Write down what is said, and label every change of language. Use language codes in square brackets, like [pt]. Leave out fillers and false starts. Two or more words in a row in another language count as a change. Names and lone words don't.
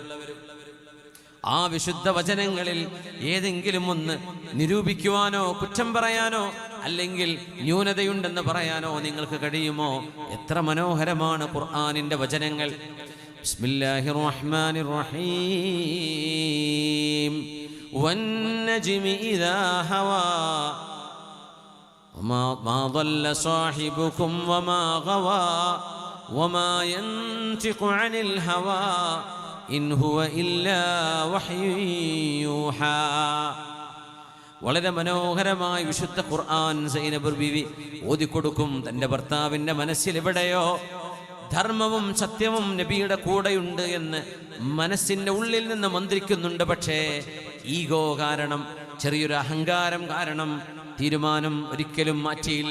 [ml] ആ വിശുദ്ധ വചനങ്ങളിൽ ഏതെങ്കിലും ഒന്ന് നിരൂപിക്കുവാനോ കുറ്റം പറയാനോ അല്ലെങ്കിൽ ന്യൂനതയുണ്ടെന്ന് പറയാനോ നിങ്ങൾക്ക് കഴിയുമോ? എത്ര മനോഹരമാണ് ഖുർആനിൻ്റെ വചനങ്ങൾ. [ar] بسم الله الرحمن الرحيم. والنجم إذا هوى ما ضل صاحبكم وما غوى وما ينطق عن الهوى إن هو إلا وحي يوحى. [ml] വളരെ മനോഹരമായി വിശുദ്ധ ഖുർആൻ സൈനബ് ബീവി ഓതിക്കൊടുക്കും. തൻ്റെ ഭർത്താവിൻ്റെ മനസ്സിൽ എവിടെയോ ധർമ്മവും സത്യവും നബിയുടെ കൂടെയുണ്ട് എന്ന് മനസ്സിൻ്റെ ഉള്ളിൽ നിന്ന് മന്ത്രിക്കുന്നുണ്ട്. പക്ഷേ ഈഗോ കാരണം, ചെറിയൊരു അഹങ്കാരം കാരണം തീരുമാനം ഒരിക്കലും മാറ്റിയില്ല.